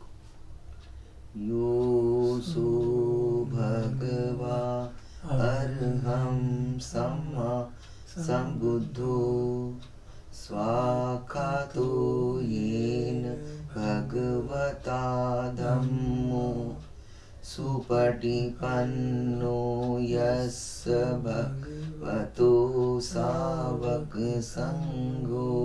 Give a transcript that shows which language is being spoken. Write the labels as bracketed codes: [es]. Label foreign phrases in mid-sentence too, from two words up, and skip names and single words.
[pi] यो सो भगवा अर्हं सम्मा सम्बुद्धो स्वाखातो येन भगवता धम्मो सुपटिपन्नो यस्य भगवतो सावक संगो